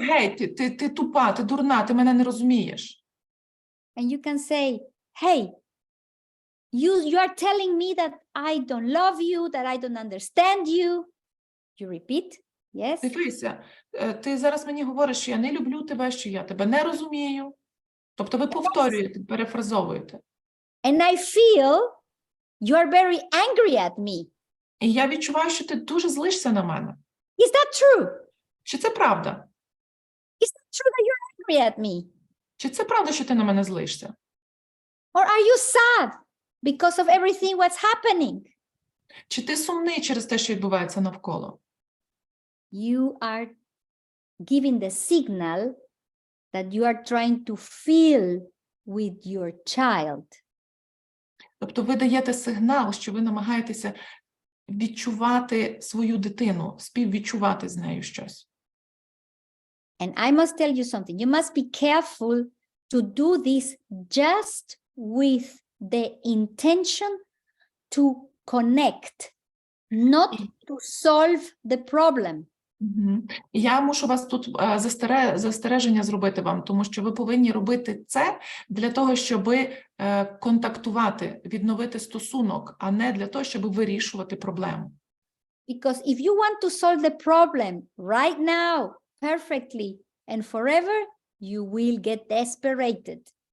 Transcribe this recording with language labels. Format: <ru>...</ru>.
<uk>геть, ти тупа, ти дурна, ти мене не розумієш.</uk> <en>And you can say, hey, you are telling me that I don't love you, that I don't understand you. You repeat, yes?</en> <uk>Дивися, ти зараз мені говориш, що я не люблю тебе, що я тебе не розумію. Тобто ви повторюєте, перефразовуєте.</uk> <en>And I feel you are very angry at me.</en> <uk>І я відчуваю, що ти дуже злишся на мене.</uk> <en>Is that true?</en> <uk>Чи це правда?</uk> <en>Is that true that you're angry at me?</en> <uk>Чи це правда, що ти на мене злишся?</uk> <en>Or are you sad because of everything what's happening?</en> <uk>Чи ти сумний через те, що відбувається навколо?</uk> <en>You are giving the signal that you are trying to feel with your child.</en> <uk>Тобто ви даєте сигнал, що ви намагаєтеся відчувати свою дитину, співвідчувати з нею щось.</uk> <en>And I must tell you something. You must be careful to do this just with the intention to connect, not to solve the problem.</en> <uk>Я мушу вас тут застереження зробити вам, тому що ви повинні робити це для того, щоб контактувати, відновити стосунок, а не для того, щоб вирішувати проблему.</uk> <en>Because if you want to solve the problem right now, perfectly and forever, you will get desperate.</en>